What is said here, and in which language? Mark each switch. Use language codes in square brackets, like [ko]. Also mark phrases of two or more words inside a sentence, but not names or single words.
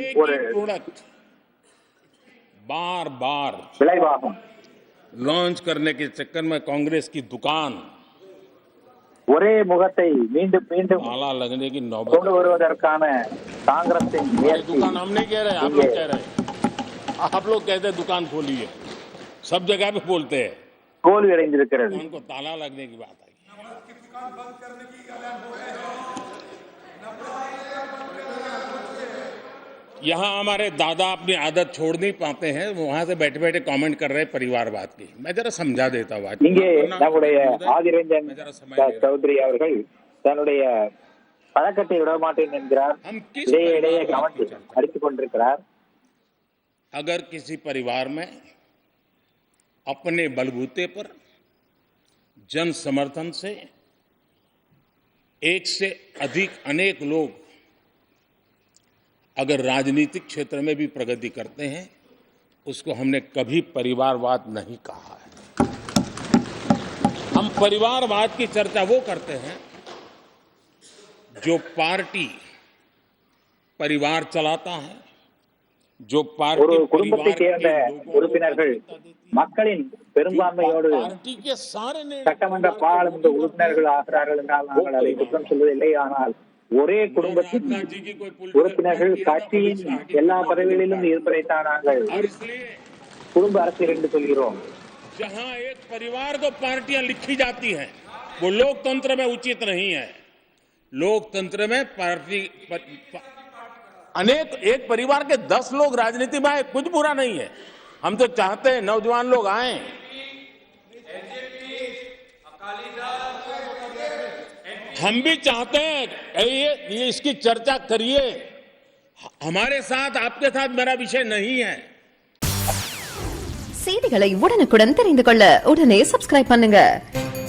[hi] एक [ta] ஒரு [hi] ही प्रोडक्ट बार बार [ta] விளைவாகும். [hi] लॉन्च करने के चक्कर में कांग्रेस की दुकान [ta] ஒரே முகத்தை மீண்டும் மீண்டும் [hi] ताला लगने की [ta] கொண்டு [hi] नौबत। [ta] வருவதற்கான காங்கிரசின் [hi] ये [ta] முயற்சி [hi] दुकान हम नहीं कह रहे, आप लोग कह रहे हैं। आप लोग कहते हैं दुकान खोलिए, सब जगह पे बोलते हैं, [ta] தோல்வி அடைந்திருக்கிறது. [hi] उनको ताला लगने की बात आई। की दुकान बंद करने की ऐलान हो रहे हैं। यहाँ हमारे दादा अपनी आदत छोड़ नहीं पाते हैं, वहां से बैठे बैठे कमेंट कर रहे हैं परिवारवाद की। मैं जरा समझा देता हूँ। [ta] இங்கே நம்முடைய ஆதிரஞ்சன் சௌத்ரி அவர்கள் தன்னுடைய பழக்கத்தை விட மாட்டேன் என்கிறார். [hi] हम किस [ta] இடையே இடையே [hi] परिवारवाद [ta] கமெண்ட் [hi] की चर्चा? [ta] அடித்துக் கொண்டிருக்கிறார். [hi] अगर किसी परिवार में अपने बलबूते पर जन समर्थन से एक से अधिक अनेक लोग अगर राजनीतिक क्षेत्र में भी प्रगति करते हैं, उसको हमने कभी परिवारवाद नहीं कहा है। हम परिवारवाद की चर्चा वो करते हैं जो पार्टी परिवार चलाता है, जो [ta] ஒரு [hi] पार्टी [ta] குடும்பத்தை [hi] परिवार [ta] சேர்ந்த [hi] के लोगों को [ta] உறுப்பினர்கள் மக்களின் பெரும்பான்மையோடு [hi] पार्टी के सारे [ta] சட்டமன்ற பாராளுமன்ற உறுப்பினர்கள் ஆகிறார்கள் என்றால் நாங்கள் அதை குற்றம் சொல்வதில்லை. ஆனால் ஒரே குடும்பத்தின் [hi] जी की कोई [ta] உறுப்பினர்கள் கட்சியின் எல்லா பதவிகளிலும் இருப்பதைத்தான் நாங்கள் [hi] और इसलिए [ta] குடும்ப அரசியல் என்று சொல்கிறோம். [hi] जहां एक परिवार को पार्टियां लिखी जाती हैं, वो लोकतंत्र में उचित नहीं है। लोकतंत्र में पार्टी अनेक एक परिवार के 10 लोग राजनीति में आए, कुछ बुरा नहीं है। हम तो चाहते हैं नौजवान लोग आए। हम भी चाहते हैं ये इसकी चर्चा करिए। हमारे साथ आपके साथ मेरा विषय नहीं है। [ta] செய்திகளை உடனுக்குடன் தெரிந்து கொள்ள உடனே சப்ஸ்கிரைப் பண்ணுங்க.